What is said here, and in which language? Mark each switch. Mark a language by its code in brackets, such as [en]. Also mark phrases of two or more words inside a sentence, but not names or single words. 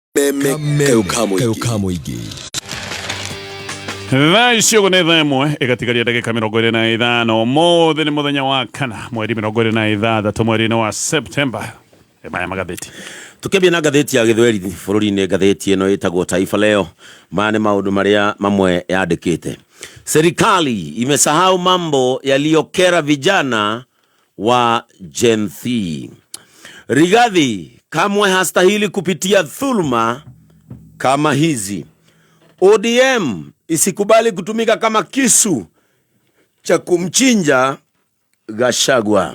[ki] Thacio nä thaa ĩmwe ĩgatikaria ndagĩka 25 ũmũthĩ nĩ mũthenya wa kana mweri 26 mweri-inĩ wa Septemba. Maya magatheti tukĩambia na ngathĩti ya gĩthweri bũrũri-inĩ. Ngathĩti ĩno ĩtagwo Taifa Leo. Maya nĩ maũndũ marĩa mamwe yandĩkĩte. [sw] Serikali imesahau mambo yaliyokera vijana wa Gen Z. Rigathi kamwe hastahili kupitia dhuluma kama hizi. ODM isikubali kutumika kama kisu cha kumchinja Gachagua.